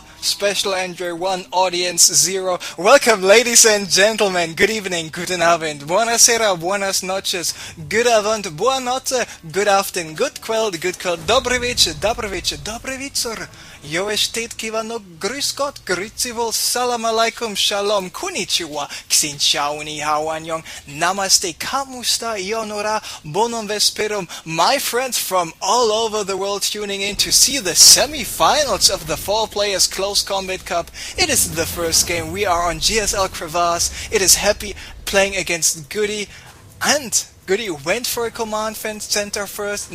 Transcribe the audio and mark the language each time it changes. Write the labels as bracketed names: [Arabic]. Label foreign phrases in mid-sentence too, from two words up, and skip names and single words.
[English] Special Android 1 Audience 0. Welcome, ladies and gentlemen. Good evening, [German] guten Abend, [English] buonasera, [Spanish] buenas noches, [English] good avond, [Italian] buona notte, [English] good afternoon, good kveld, [Polish] dobry wieczór, dobry wieczór. [Hungarian] Jo estet kivano, [German] grüß Gott, [Swiss German] grüezi wohl, [Arabic] salam alaikum, [English] shalom, konnichiwa, xin chao, ni hao, annyeong, namaste, kamusta, yonora, [Latin] bonum vesperum, [English] my friends from all over the world tuning in to see the semi-finals of the 4 Players Close Combat Cup. It is the first game. We are on GSL Crevasse. It is Happy playing against GoOdy, and GoOdy went for a command center first.